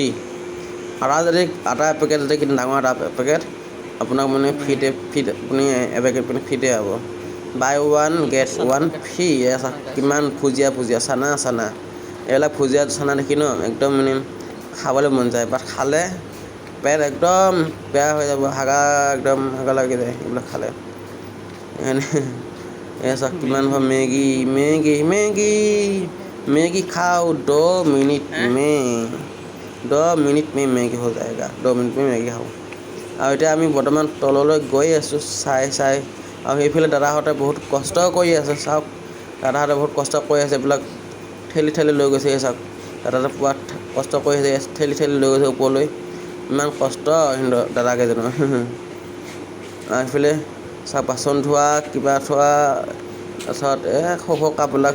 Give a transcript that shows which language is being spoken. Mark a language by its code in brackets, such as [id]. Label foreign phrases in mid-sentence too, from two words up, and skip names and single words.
[as] আটা এপেকেট যদি কিনে, ডাঙৰ আটা এপেকেট আপোনাক মানে ফ্ৰীতে আপুনি এপেকেট মানে ফ্ৰীতে হ'ব। [en] buy one get one free [as] কিমান ভুজিয়া চানা এইবিলাক ভুজিয়া চানা দেখি ন একদম মানে খাবলৈ মন যায় বাট খালে পেট একদম বেয়া হৈ যাব একদম হাগা লাগি যায় এইবিলাক খালে [hi] ऐसा किमान भा मैगी खाओ 2 मिनट में 2 मिनट में मैगी हो जाएगा 2 मिनट में मैगी खाओ [as] আৰু এতিয়া আমি বৰ্তমান তললৈ গৈ আছোঁ চাই আৰু সেইফালে দাদাহঁতে বহুত কষ্ট কৰি আছে চাওক দাদাহঁতে বহুত কষ্ট কৰি আছে এইবিলাক ঠেলি লৈ গৈছে চাওক দাদাহঁতে পুৰা কষ্ট কৰি আছে ঠেলি লৈ গৈছে ওপৰলৈ ইমান কষ্ট দাদাকেইজনৰ আৰু এইফালে চাওক বাচন ধোৱা কিবা থোৱা তাৰপিছত সৰু কাপবিলাক